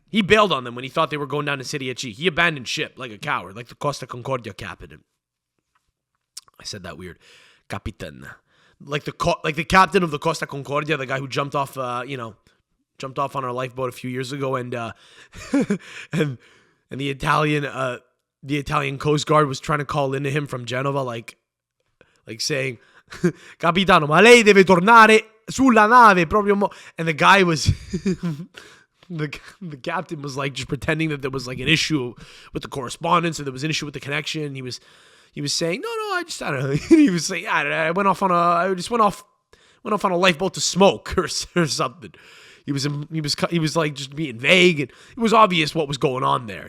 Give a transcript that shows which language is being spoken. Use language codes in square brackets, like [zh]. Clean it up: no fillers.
[en] He bailed on them when he thought they were going down to Serie A. He abandoned ship like a coward, like the Costa Concordia captain. I said that weird. Capitan. Like the captain of the Costa Concordia, the guy who jumped off on our lifeboat a few years ago, and and the Italian Coast Guard was trying to call into him from Genova, like saying, [it] Capitano, ma lei deve tornare sulla nave proprio [en] And the guy was... the captain was like just pretending that there was like an issue with the correspondence or there was an issue with the connection. He was saying, no, I don't know. He was saying, I just went off on a lifeboat to smoke or something. He was like just being vague, and it was obvious what was going on there.